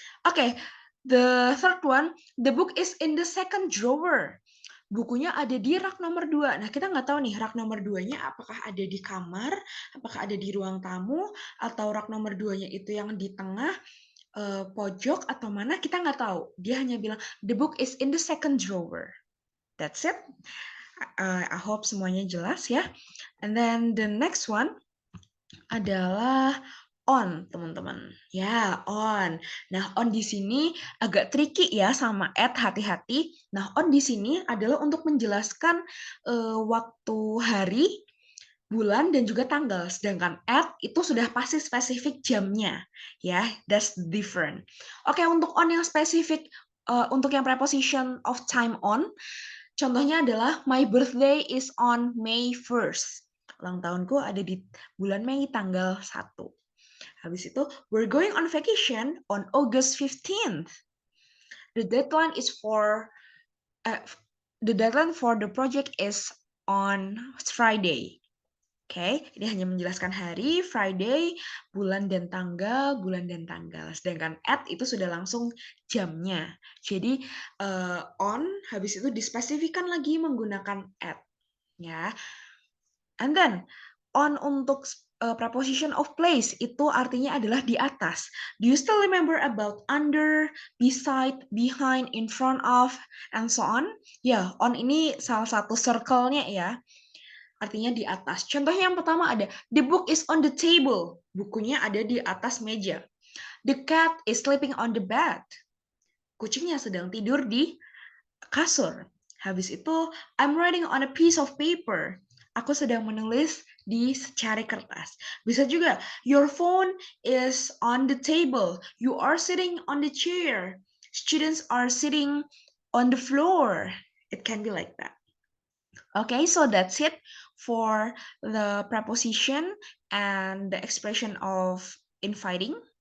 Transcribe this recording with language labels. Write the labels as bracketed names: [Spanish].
[English] Oke, the third one, the book is in the second drawer. [Indonesian] Bukunya ada di rak nomor 2. Nah, kita nggak tahu nih rak nomor 2-nya apakah ada di kamar, apakah ada di ruang tamu, atau rak nomor 2-nya itu yang di tengah, pojok, atau mana, kita nggak tahu. Dia hanya bilang, [English] the book is in the second drawer. That's it. I hope [Indonesian] semuanya jelas ya. [English] And then the next one [Indonesian] adalah [English] on, [Indonesian] teman-teman. Ya, on. Nah, on di sini agak tricky ya sama at, hati-hati. Nah, on di sini adalah untuk menjelaskan waktu hari, bulan, dan juga tanggal. Sedangkan at itu sudah pasti spesifik jamnya. Ya, [English] that's different. [Indonesian] Oke, untuk on yang spesifik, untuk yang preposition of time on, contohnya adalah [English] my birthday is on May 1st. [Indonesian] Ulang tahunku ada di bulan Mei tanggal 1. Habis itu, [English] we're going on vacation on August 15th. The deadline is for the deadline for the project is on Friday. [Indonesian] Oke, ini hanya menjelaskan hari, Friday, bulan dan tanggal, bulan dan tanggal. Sedangkan at itu sudah langsung jamnya. Jadi on habis itu dispesifikan lagi menggunakan at, ya. And then on untuk preposition of place itu artinya adalah di atas. [English] Do you still remember about under, beside, behind, in front of, and so on? [Indonesian] Ya, on ini salah satu circle-nya ya. Artinya di atas. Contohnya yang pertama ada, [English] the book is on the table. [Indonesian] Bukunya ada di atas meja. [English] The cat is sleeping on the bed. [Indonesian] Kucingnya sedang tidur di kasur. Habis itu, [English] I'm writing on a piece of paper. [Indonesian] Aku sedang menulis di secari kertas. [English] Bisa juga, your phone is on the table. You are sitting on the chair. Students are sitting on the floor. It can be like that. Okay, so that's it for the preposition and the expression of inviting.